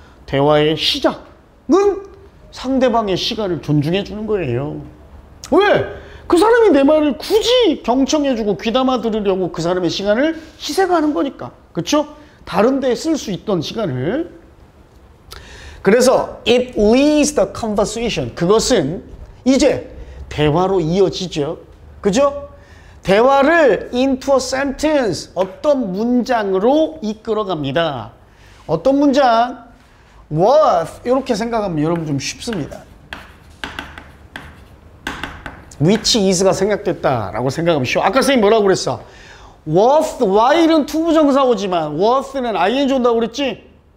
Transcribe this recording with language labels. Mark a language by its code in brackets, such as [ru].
[ko] 대화의 시작은 상대방의 시간을 존중해 주는 거예요. 왜? 그 사람이 내 말을 굳이 경청해 주고 귀담아 들으려고 그 사람의 시간을 희생하는 거니까. 그렇죠? 다른 데 쓸 수 있던 시간을. 그래서 [en] it leads the conversation. [ko] 그것은 이제 대화로 이어지죠. 그죠? 대화를 [en] into a sentence. [ko] 어떤 문장으로 이끌어 갑니다. 어떤 문장? worth. 이렇게 생각하면 여러분 좀 쉽습니다. which is가 생략됐다라고 생각하면 쉬워. 아까 선생님 뭐라고 그랬어? worth, while은 투부정사어지만 worth는 ing 온다고 그랬지?